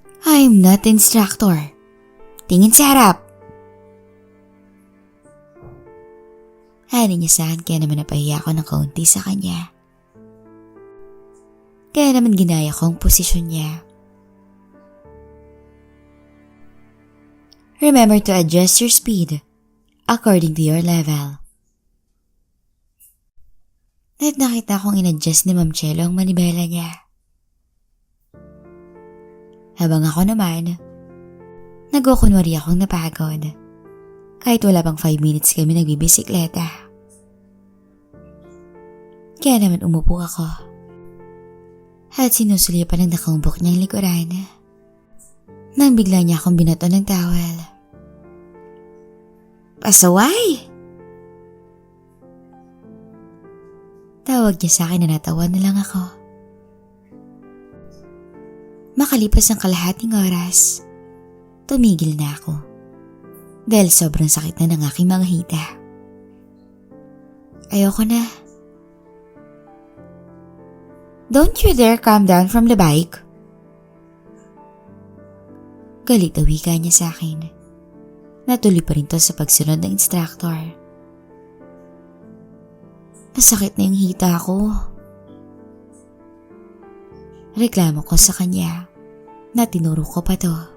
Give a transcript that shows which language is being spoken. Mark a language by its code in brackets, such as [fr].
[en] I'm not instructor. [tl] Tingin sa harap. Hani niya sa akin kaya naman napahiya ako ng kaunti sa kanya. Kaya naman ginaya ko ang posisyon niya. [en] Remember to adjust your speed according to your level. [tl] At nakita kong in-adjust ni Ma'am Jello ang manibela niya. Habang ako naman, nagkukunwari akong napagod. Kahit wala pang 5 minutes kami nagbibisikleta. Kaya naman umupo ako. At sinusulya pa ng nakaumbok niyang likuran. Nang bigla niya akong binato ng towel. Pasaway! Tawag niya sa akin na natawa na lang ako. Makalipas ang kalahating oras, tumigil na ako. Dahil sobrang sakit na ng aking mga hita. Ayoko na. [en] Don't you dare come down from the bike. [tl] Galit na wika niya sa akin. Natuloy pa rin to sa pagsunod ng instructor. Masakit na yung hita ko. Reklamo ko sa kanya na tinuro ko pa to.